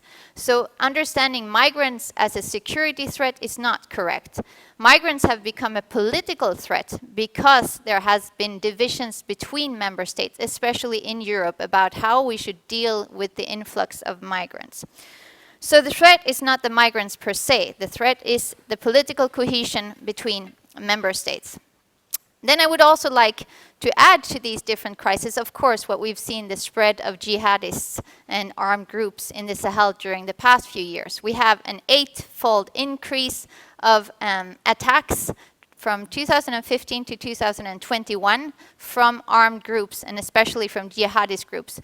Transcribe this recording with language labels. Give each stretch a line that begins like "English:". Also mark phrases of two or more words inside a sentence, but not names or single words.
English: So understanding migrants as a security threat is not correct. Migrants have become a political threat because there has been divisions between member states, especially in Europe, about how we should deal with the influx of migrants. So the threat is not the migrants per se. The threat is the political cohesion between member states. Then I would also like to add to these different crises, of course, what we've seen, the spread of jihadists and armed groups in the Sahel during the past few years. We have an 8-fold increase of attacks from 2015 to 2021 from armed groups, and especially from jihadist groups.